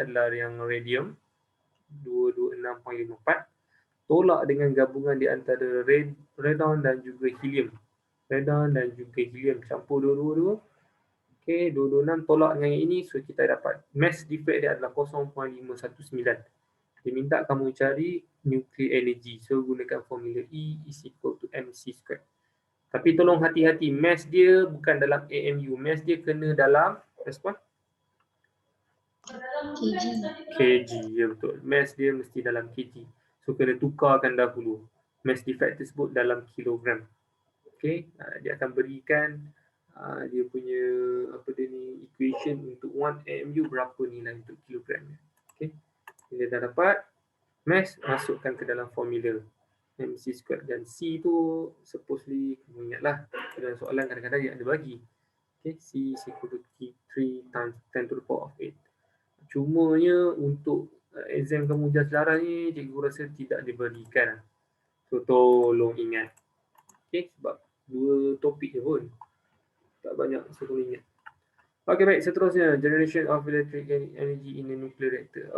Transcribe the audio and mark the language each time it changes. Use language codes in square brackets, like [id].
[ms] Ini adalah yang radium 226.54. Tolak dengan gabungan di antara radon dan juga helium. Radon dan juga helium campur dua-dua. Okay, 226 tolak dengan yang ini, so kita dapat [en] mass defect [ms] dia adalah 0.519. Dia minta kamu cari [en] nuclear energy. [ms] So gunakan formula [en] E is equal to mc squared. [ms] Tapi tolong hati-hati, mass dia bukan dalam AMU, mass dia kena dalam respon? kg, ya betul. Mass dia mesti dalam kg. So kena tukarkan dahulu mass defect tersebut dalam kilogram. Okay, dia akan berikan dia punya equation untuk 1 AMU berapa nilai untuk kilogram. Okay, bila dah dapat mass, masukkan ke dalam formula mc squared, dan C tu [en] supposedly [ms] kamu ingatlah dalam soalan kadang-kadang dia ada bagi. [en] Okay, C is equal to 3 times 10 to the power of 8. [ms] Cumanya untuk exam kamu ujian selarang ni, cikgu rasa tidak diberikan. So tolong ingat. Okay, sebab 2 topik je pun, tak banyak, so tolong ingat. Okay, baik, seterusnya [en] generation of electric energy in a nuclear reactor.